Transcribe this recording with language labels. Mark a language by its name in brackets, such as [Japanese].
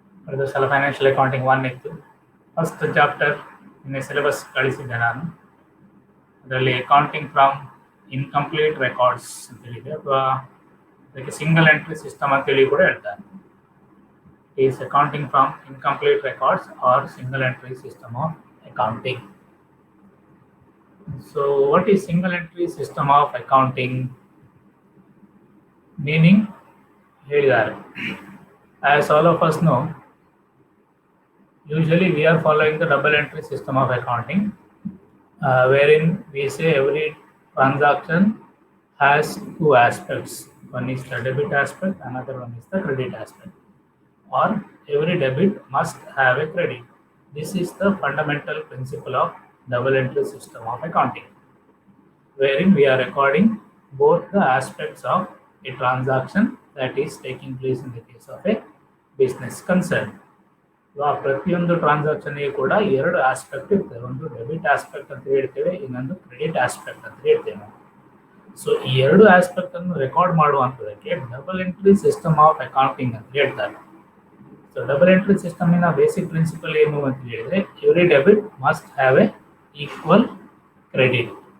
[Kannada] ಅದು ಸಲ financial accounting 1 ಇತ್ತು. ಫಸ್ಟ್ ಚಾಪ್ಟರ್ ನಿನ್ನೆ ಸಿಲೆಬಸ್ ಕಳಿಸಿದ್ದೆ ನಾನು. ಅದರಲ್ಲಿ ಅಕೌಂಟಿಂಗ್ ಫ್ರಮ್ ಇನ್ಕಂಪ್ಲೀಟ್ ರೆಕಾರ್ಡ್ಸ್ ಅಂತೇಳಿದೆ, ಅಥವಾ ಅದಕ್ಕೆ ಸಿಂಗಲ್ ಎಂಟ್ರಿ ಸಿಸ್ಟಮ್ ಅಂತೇಳಿ ಕೂಡ ಹೇಳ್ತಾರೆ. [English] Is accounting from incomplete records or single entry system of accounting. So what is single entry system of accounting? [Kannada] Meaning ಹೇಳಿದ್ದಾರೆ. [English] As all of us know, usually we are following the double entry system of accounting, wherein we say every transaction has two aspects. One is the debit aspect, another one is the credit aspect. Or every debit must have a credit. This is the fundamental principle of double entry system of accounting, wherein we are recording both the aspects of a transaction that is taking place in the case of a business concern. [Kannada] ಪ್ರತಿಯೊಂದು ಟ್ರಾನ್ಸಾಕ್ಷನ್ಗೆ ಕೂಡ ಎರಡು aspect ಇರ್ತದೆ. ಒಂದು debit aspect ಅಂತ ಹೇಳ್ತೇವೆ, ಇನ್ನೊಂದು credit aspect ಅಂತ ಹೇಳ್ತೇವೆ ನಾವು. ಸೊ ಈ ಎರಡು ಆಸ್ಪೆಕ್ಟ್ ಅನ್ನು record ಮಾಡುವಂಥದ್ದಕ್ಕೆ double entry system of accounting ಅಂತ ಹೇಳ್ತಾರೆ. So double entry ಸಿಸ್ಟಮಿನ basic principal ಏನು ಅಂತ ಹೇಳಿದ್ರೆ, [English] Every debit must have a equal credit.